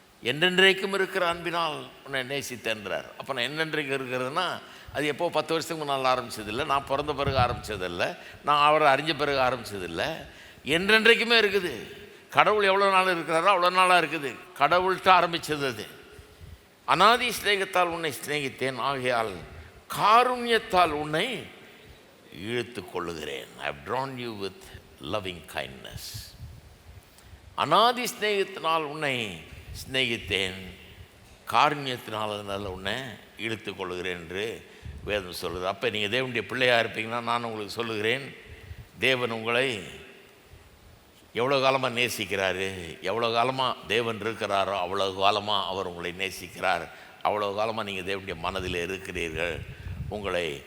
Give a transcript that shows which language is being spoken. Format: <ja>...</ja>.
<ta>என்றென்றைக்கும் இருக்கிற அன்பினால் உன்னை நேசித்தேன்றார். அப்போ நான் என்னென்றைக்கு இருக்கிறதுனா, அது எப்போ 10 வருஷத்துக்கு முன்னால் ஆரம்பித்ததில்லை, நான் பிறந்த பிறகு ஆரம்பித்ததில்லை, நான் அவரை அறிஞ்ச பிறகு ஆரம்பித்ததில்லை, என்றென்றைக்குமே இருக்குது. கடவுள் எவ்வளோ நாள் இருக்கிறாரோ அவ்வளோ நாளாக இருக்குது. கடவுள்கிட்ட ஆரம்பித்தது அது. அநாதி ஸ்நேகத்தால் உன்னை ஸ்நேகித்தேன், ஆகையால் காருண்யத்தால் உன்னை இழுத்து கொள்ளுகிறேன்.</ta> <en>I have drawn you with loving kindness.</en> <ta>அநாதி ஸ்நேகத்தினால் உன்னை ஸ்நேகித்தேன், காருண்யத்தினால் உன்னை இழுத்து கொள்ளுகிறேன் என்று வேதம் சொல்லுது. அப்போ நீங்கள் தேவனுடைய பிள்ளையாக இருப்பீங்கன்னா நான் உங்களுக்கு சொல்லுகிறேன், தேவன் உங்களை எவ்வளோ காலமாக நேசிக்கிறாரு, எவ்வளோ காலமாக தேவன் இருக்கிறாரோ அவ்வளோ காலமாக அவர் உங்களை நேசிக்கிறார். அவ்வளோ காலமாக நீங்கள் தேவனுடைய மனதில் இருக்கிறீர்கள். உங்களை</ta>